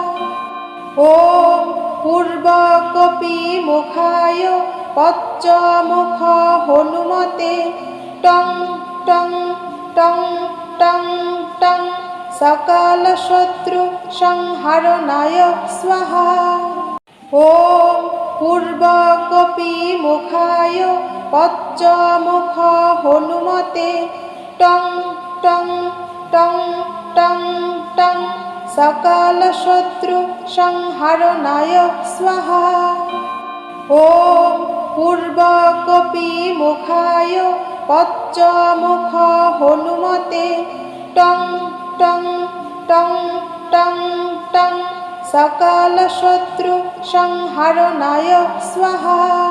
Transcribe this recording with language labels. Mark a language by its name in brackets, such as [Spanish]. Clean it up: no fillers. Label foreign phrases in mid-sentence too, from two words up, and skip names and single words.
[Sanskrit] ওম পূর্বকপি মুখায় পঞ্চমুখ হনুমতে টং টং টং টং টং সকল শত্রু সংহারণায় স্বাহা। ওম পূর্বকপি মুখায় পঞ্চমুখ হনুমতে টং টং টং টং টং সকল শত্রু সংহারণায় স্বাহা। ওম পূর্বকপি মুখায় পঞ্চমুখ হনুমতে টং টং টং টং টং সকলশত্রু সংহারণায় স্বাহা।